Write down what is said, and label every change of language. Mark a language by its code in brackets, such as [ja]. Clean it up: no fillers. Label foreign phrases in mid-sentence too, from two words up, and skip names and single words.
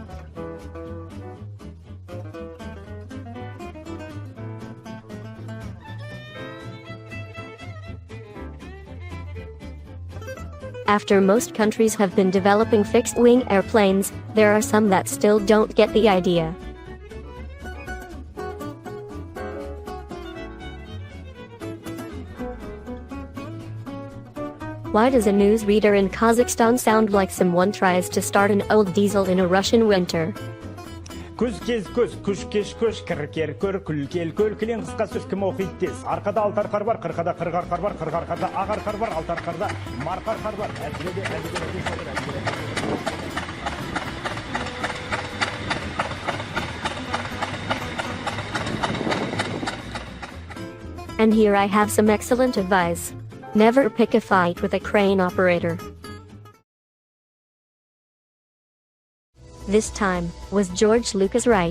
[en] After most countries have been developing fixed-wing airplanes, there are some that still don't get the idea. Why does a newsreader in Kazakhstan sound like someone tries to start an old diesel in a Russian winter? [kk] Көз кез көз, күш кеш көш, кір кер көр, күл кел көл, кілең қысқа сөз кім оқиды тез. Арқада алты арқар бар, қырқада қырық арқар бар, қырық арқарда ақ арқар бар, алты арқарда марқа арқар бар. [en] And here I have some excellent advice. Never pick a fight with a crane operator. This time, was George Lucas right?